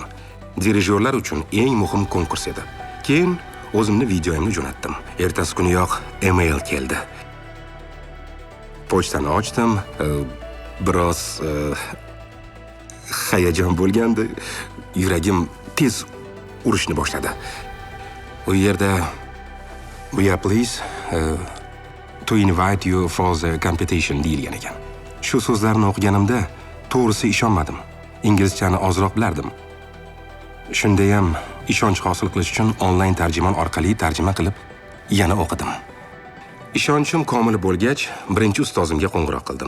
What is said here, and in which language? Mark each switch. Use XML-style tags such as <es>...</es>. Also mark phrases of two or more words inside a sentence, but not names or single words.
<uz>Dirijorlar uchun eng muhim konkurs edi. Keyin o'zimni videoimni jo'natdim. Ertasi kuniyoq email keldi. Pochtani ochdim, biroz hayajon bo'lgandi. Yuragim tez urishni boshladi. U yerda</uz> <en>"We are pleased to invite you for the competition"</en> <uz>deyilgan ekan. Shu so'zlarni o'qiganimda to'g'risi ishonmadim. Inglizchani ozroq bilardim. Shunda ham ishonch hosil qilish uchun onlayn tarjimon orqali tarjima qilib yana o'qidim. Ishonchim komil bo'lgach, birinchi ustozimga qo'ng'iroq qildim.</uz>